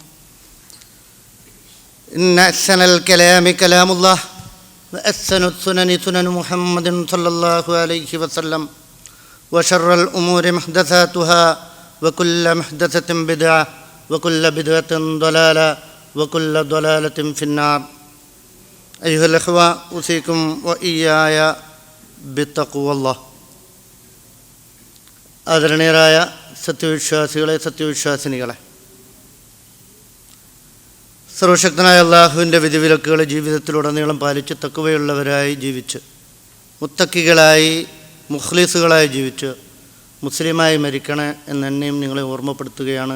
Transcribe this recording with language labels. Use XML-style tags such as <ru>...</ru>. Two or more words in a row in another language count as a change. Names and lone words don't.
<ar>إن أحسن الكلام كلام الله وأحسن السنن سنن محمد صلى الله عليه وسلم وشر الأمور محدثاتها وكل محدثة بدعة وكل بدعة ضلالة وكل ضلالة في النار. أيها الأخوة أوصيكم وإياي بتقوى الله.</ar> <ml>ആദരണീയരായ സത്യവിശ്വാസികളെ, സത്യവിശ്വാസിനികളെ, സർവശക്തനായ അള്ളാഹുവിൻ്റെ വിധിവിലക്കുകളെ ജീവിതത്തിലുടനീളം പാലിച്ച് തഖ്വയുള്ളവരായി ജീവിച്ച് മുത്തക്കികളായി മുഖ്ലിസുകളായി ജീവിച്ച് മുസ്ലിമായി മരിക്കണേ എന്നെന്നെയും നിങ്ങളെ ഓർമ്മപ്പെടുത്തുകയാണ്.</ml>